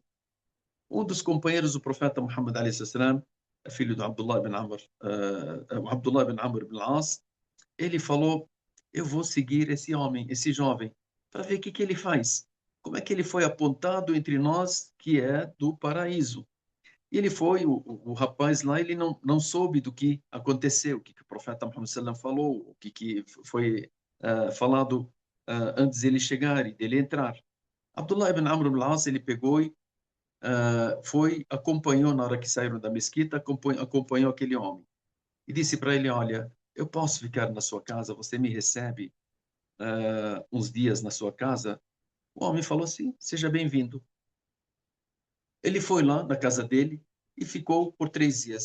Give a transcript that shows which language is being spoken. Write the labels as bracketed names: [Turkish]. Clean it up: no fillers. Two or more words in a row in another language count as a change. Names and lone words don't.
[Portuguese] Um dos companheiros do profeta Muhammad a.s., filho de Abdullah bin Amr bin As, ele falou, eu vou seguir esse homem, esse jovem, para ver o que ele faz. Como é que ele foi apontado entre nós que é do paraíso? E ele foi, o rapaz lá, ele não soube do que aconteceu, o que o profeta Muhammad sallam falou, o que foi falado antes dele chegar e dele entrar. Abdullah ibn Amr ibn al-As, ele pegou e acompanhou na hora que saíram da mesquita, acompanhou aquele homem. E disse para ele, olha, eu posso ficar na sua casa, você me recebe uns dias na sua casa? O homem falou assim, seja bem-vindo. Ele foi lá na casa dele e ficou por 3 dias.